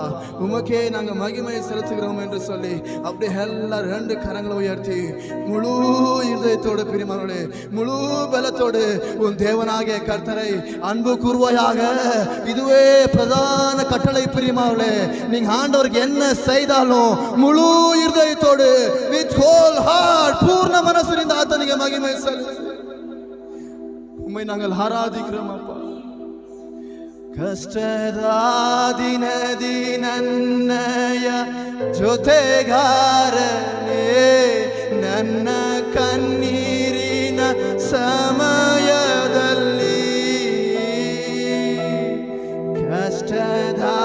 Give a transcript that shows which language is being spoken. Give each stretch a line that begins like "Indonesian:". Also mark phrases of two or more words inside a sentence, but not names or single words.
Tamil: உமக்கே நாங்கள் மகிமையை செலுத்துகிறோம் என்று சொல்லி அப்படியே எல்லாரும் 2 கரங்களை உயர்த்தி முழு இதயத்தோடு பிரியமானவர்களே, முழு பலத்தோடு உன் தேவனாகிய கர்த்தரை அன்பு கூர்வாயாக. இதுவே பிரதான கட்டளை பிரியமானவர்களே. நீங்க ஆண்டவருக்கு என்ன செய்தாலும் முழு இதயத்தோடு
English: with whole heart
Tamil: பூர்ண மனசிலிருந்து ஆத்தனிக மகிமை செலுத்து. உம்மை நாங்கள் ஆராதிக்கிறோம் அப்பா.
Kannada: ಕಷ್ಟದ ದಿನದಿ ನನ್ನಯ ಜೊತೆಗಾರನೇ, ನನ್ನ ಕಣ್ಣೀರಿನ ಸಮಯದಲ್ಲಿ ಕಷ್ಟದ